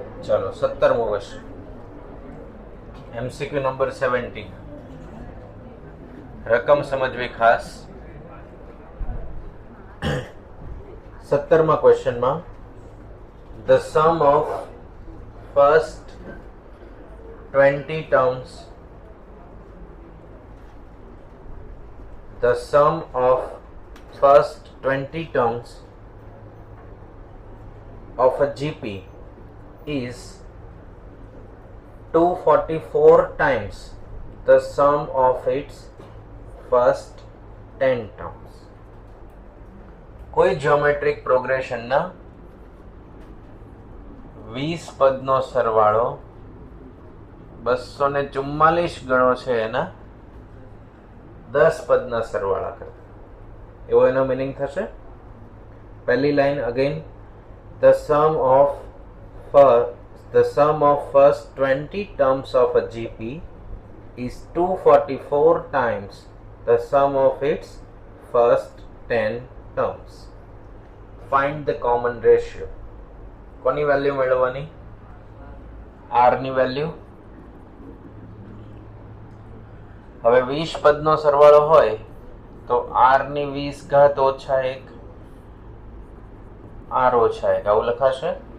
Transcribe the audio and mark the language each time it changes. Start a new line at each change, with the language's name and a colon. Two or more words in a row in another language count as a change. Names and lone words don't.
Gujarati: ચલો 17મો ક્વેશ્ચન MCQ નંબર 17 રકમ સમજવી ખાસ 17મા ક્વેશ્ચન માં
English: the sum of first 20 terms the sum of first 20 terms of a GP is 244 times the sum of its first 10 terms.
Gujarati: કોઈ જ્યોમેટ્રિક પ્રોગ્રેશનના 20 પદનો સરવાળો 244 ગણો છે એના 10 પદના સરવાળા કરતા એવો એનો મિનિંગ થશે. પહેલી લાઈન
English: અગેન the sum of first 20 terms of a GP is 244 times the sum of its first 10 terms. Find the common ratio.
Gujarati: કોની વેલ્યુ મેળવવાની? R ની વેલ્યુ. હવે 20 પદનો સરવાળો હોય તો r ની 20 ઘાત ઓછા 1 r ઓછા 1 આવું લખાશે.